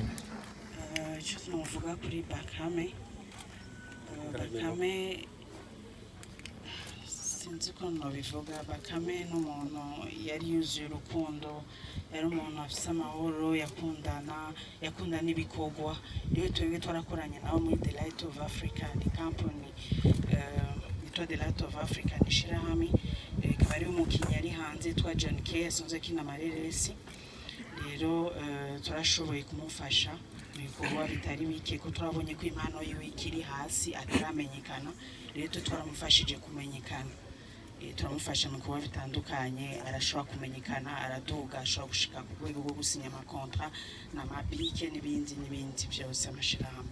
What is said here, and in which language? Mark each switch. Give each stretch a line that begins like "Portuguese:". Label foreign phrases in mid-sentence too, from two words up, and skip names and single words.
Rundi: Icyo tunavuga kuri Bakame, sinzi ko nabivuga. Bakame n'umuntu yari yuzuye urukundo, yari umuntu afite amahoro, yakunda n'ibikorwa. Rero twebwe twarakoranye nawe muri The Light of Africa, ni company yitwa The Light of Africa, ni shirahamwe. Akaba ari umukinnyi yari hanze twa John K yasanze kina amareresi. Rero turashoboye kumufasha mu bikorwa bitari bike, ko turabonye ko impano yiwe ikiri hasi ataramenyekana. Rero twaramufashije kumenyekana, turamufasha mu kuba bitandukanye, arashobora kumenyekana, araduga, ashobora gushika ku rwego rwo gusinya amakontra n'amabike n'ibindi byose amashirahamwe.